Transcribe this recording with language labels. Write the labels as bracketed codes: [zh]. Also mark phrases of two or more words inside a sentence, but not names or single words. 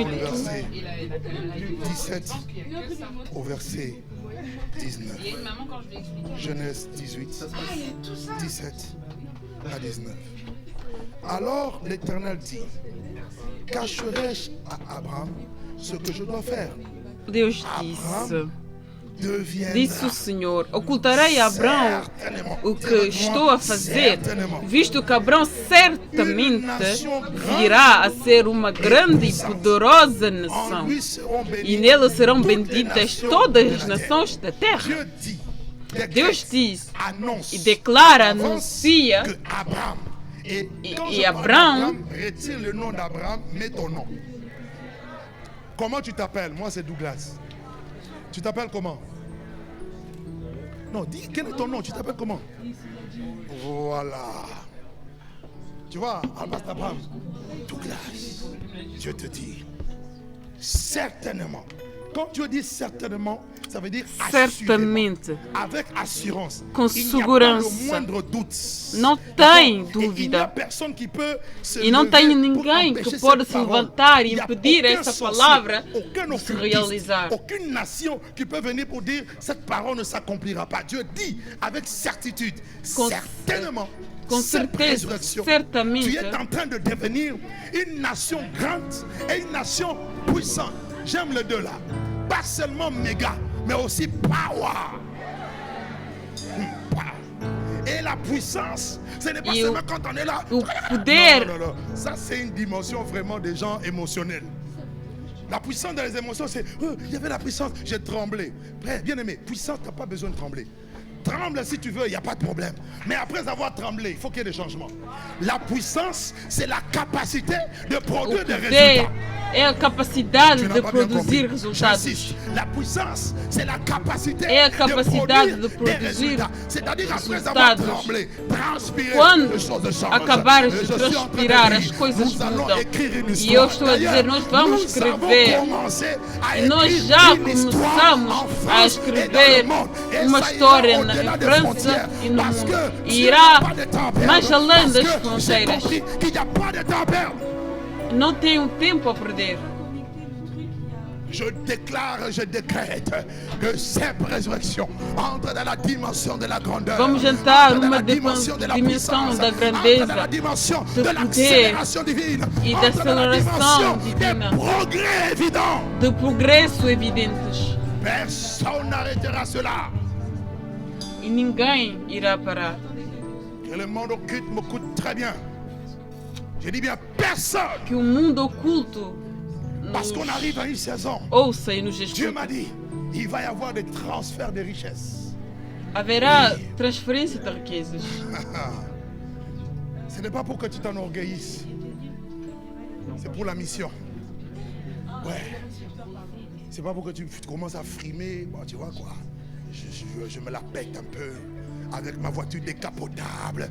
[fr] verset 17 au verset 19. Genèse 18, 17 à 19. Alors l'Éternel dit, cacherai-je à Abraham ce que je dois faire? [pt] Deus disse o Senhor, ocultarei a Abraão o que estou a fazer, visto que Abraão certamente virá a ser uma grande e poderosa nação, e nele serão benditas todas as nações da terra. Deus diz e declara, anuncia, e Abraão [fr] retire le nom d'Abraham, mets ton nom. Comment tu t'appelles? Moi c'est Douglas. Tu t'appelles comment? Non, dis quel est ton nom? Tu t'appelles comment? Voilà. Tu vois, Albas Abraham, Douglas, je te dis, certainement. Quand tu dis certainement, ça veut dire [pt] certamente, [fr] avec assurance. [pt] com [fr] Il n'y a pas le [pt] segurança. [fr] moindre doute. [pt] Não tem [fr] Et il n'y a [pt] dúvida. [fr] personne qui peut se [pt] E não [fr] lever [pt] tem [fr] pour [pt] ninguém [fr] empêcher [pt] que pode [fr] cette [pt] se [fr] parole. [pt] levantar e [fr] Il y a [pt] impedir [fr] aucun [pt] essa [fr] sorcier, [pt] palavra [fr] aucun [pt] de se [fr] occultiste, [pt] realizar. [fr] aucune nation qui peut venir pour dire cette parole ne s'accomplira pas. Dieu dit avec certitude, [pt] Com- [fr] certainement, [pt] com [fr] cette [pt] certeza, [fr] résurrection, [pt] certamente. [fr] tu es en train de devenir une nation grande et une nation puissante. J'aime les deux là. Pas seulement méga, mais aussi power. Et la puissance, ce n'est pas Et seulement quand on est là. [pt] o poder. [fr] Non. Ça, c'est une dimension vraiment des gens émotionnels. La puissance dans les émotions, c'est il y avait la puissance, j'ai tremblé. Bien aimé, puissance, tu n'as pas besoin de trembler. Tremble si tu veux, il n'y a pas de problème. Mais après avoir tremblé, il faut qu'il y ait des changements. La puissance, c'est la capacité de [pt] O [fr] produire des [pt] poder [fr] résultats. [pt] é a capacidade [fr] Tu n'as [pt] de [fr] pas bien [pt] produzir [fr] compris. [pt] resultados. [fr] J'insiste. La puissance, c'est la capacité [pt] É a capacidade de [fr] de produire des [pt] produzir [fr] résultats. C'est-à-dire après avoir [pt] resultados. [fr] tremblé, transpiré, [pt] Quando [fr] les choses changent. [pt] acabares [fr] Et [pt] de [fr] je suis en train de [pt] transpirar, [fr] dire, [pt] as coisas [fr] nous allons [pt] mudam. [fr] écrire une [pt] E eu [fr] histoire. [pt] estou a dizer, nós vamos [fr] Nous [pt] escrever. [fr] avons commencé à [pt] E nós [fr] écrire [pt] já [fr] une histoire [pt] começamos [fr] en [pt] a [fr] France et dans [pt] escrever [fr] le monde. Et [pt] uma [fr] ça ira [pt] história [fr] au-delà [pt] em [fr] des [pt] França [fr] frontières. [pt] e no [fr] Parce [pt] mundo. [fr] que [pt] E [fr] Dieu [pt] irá [fr] n'a pas de temps à perdre. [pt] mais além [fr] Parce [pt] das [fr] que j'ai [pt] fronteiras. [fr] compris qu'il n'y a pas de temps à perdre. [pt] Não tenho tempo a perder. [fr] Je déclare, je décrète que cette résurrection entre dans la dimension de la grandeur. [pt] Vamos entrar [fr] entre dans [pt] numa [fr] la dimension de la [pt] dimensão [fr] puissance, [pt] da [fr] entre [pt] grandeza, [fr] dans la dimension [pt] do [fr] de [pt] poder [fr] l'accélération divine, [pt] e da [fr] entre dans la [pt] aceleração [fr] dimension [pt] divina. [fr] des progrès évidents. [pt] De progresso evidentes. [fr] Personne n'arrêtera cela. [pt] E ninguém irá parar. [fr] Que le monde occulte me coûte très bien. Je dis bien personne. [pt] Que o mundo oculto [fr] Parce [pt] nos [fr] qu'on arrive à une saison. [pt] ouça e nos [fr] Dieu [pt] escute. [fr] m'a dit, il va y avoir des transferts de richesses. [pt] Haverá transferência de riquezas. [fr] Ce n'est pas pour que tu t'enorgueillisses. C'est pour la mission. Ouais. C'est pas pour que tu commences à frimer. Bon, tu vois quoi. Je me la pète un peu avec ma voiture décapotable.